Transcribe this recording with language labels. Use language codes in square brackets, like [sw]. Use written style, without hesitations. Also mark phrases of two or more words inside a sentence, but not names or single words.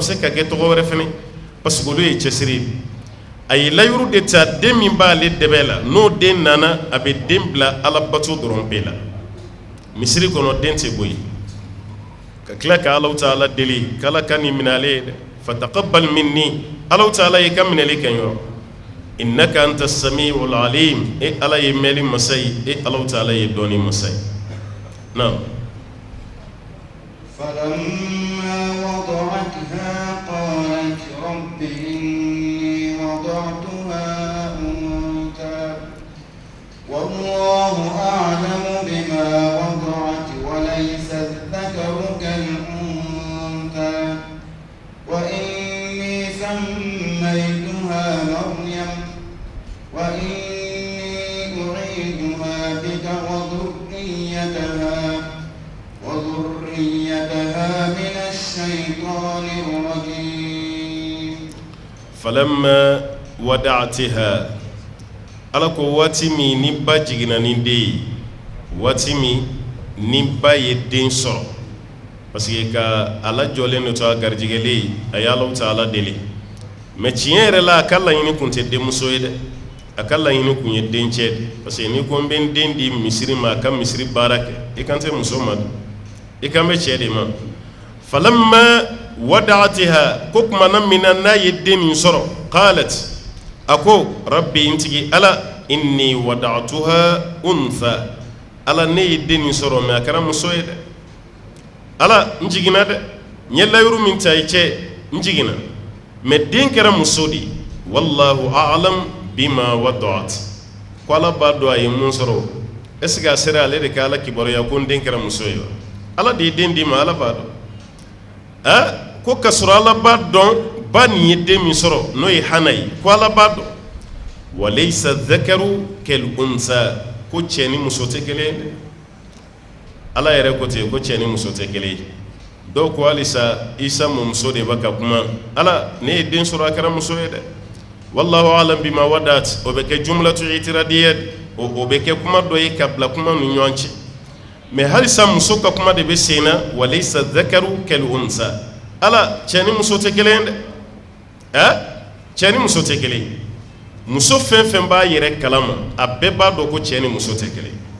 [bm] se ka kɛ tɔgɔ wɛrɛ fɛnɛ [fr] parce que [bm] olu ye cɛsiri a ye layiru de ta den min b'ale dɛbɛ la n'o den nana a bɛ den bila Alabato dɔrɔn bɛɛ la misiri kɔnɔ den tɛ bɔ yen ka tila ka Alahu Taala deli k'Ala ka nin minɛ ale ye dɛ [ar] فتقبل مني [bm] Alahu Taala ye ka minɛli kɛ n yɔrɔ [ar] إنك أنت السميع العليم [bm] Ala ye mɛli masa ye Alahu Taala ye dɔɔni masa ye نعم [ar] فلما وضعتها قالت رب إني وضعتها أنثى والله أعلم بما وضعت وليس الذكر كالأنثى وإني سميتها مريم وإني أعيدها بك وذريتها من الشيطان الرجيم فلما ودعتها [bm] ala ko waati min ni ba jiginna ni den ye waati min ni ba ye den sɔrɔ [fr] parce que [bm] ka ala jɔlen do to a garijɛgɛlen a ye Alahu Taala deli mais tiɲɛ yɛrɛ la a ka laɲini kun tɛ denmuso ye dɛ a ka laɲini kun ye dencɛ de [fr] parce que [bm] ni ko n bɛ n den di misiri ma a ka misiri baara kɛ i kan tɛ muso ma ikambe cɛ de ma [ar] فلما وضعتها [bm] ko kumana mina n'a ye den min sɔrɔ qalat a ko rabbi intigi ala [ar] إني وضعتها أنثى [bm] ala ne ye den min sɔrɔ mais a kɛra muso ye dɛ ala n jiginna dɛ n ye layuru min ta i cɛ n jiginna mais den kɛra muso de [ar] والله أعلم بما وضعت [bm] ko ala b'a dɔn a ye mun sɔrɔ [fr] est ce que [bm] a sera ale de ka ala kibaruya ko n den kɛra muso ye wa ala de ye den di ma ala b'a dɔn ko ka sɔrɔ ala b'a dɔn ba nin ye den min sɔrɔ n'o ye hana ye ko ala b'a dɔn [ar] وليس الذكر كالأنثى [bm] ko cɛ ni muso tɛ kelen ye dɛ ala yɛrɛ ko ten ko cɛ ni muso tɛ kelen ye dɔw ko halisa isa mɔmuso de bɛ ka kuma ala ne ye den sɔrɔ a kɛra muso ye dɛ [ar] والله أعلم بما وضعت [bm] o bɛ kɛ [ar] جملة اعتراضية [bm] o bɛ kɛ kuma dɔ ye ka bila kuma ni ɲɔgɔn cɛ mais halisa muso ka kuma de bɛ sen na [ar] وليس الذكر كالأنثى [bm] ala cɛ ni muso tɛ kelen ye dɛ cɛ ni muso tɛ kelen ye muso fɛn fɛn b'a yɛrɛ kalama a bɛɛ b'a dɔn ko cɛ ni muso tɛ kelen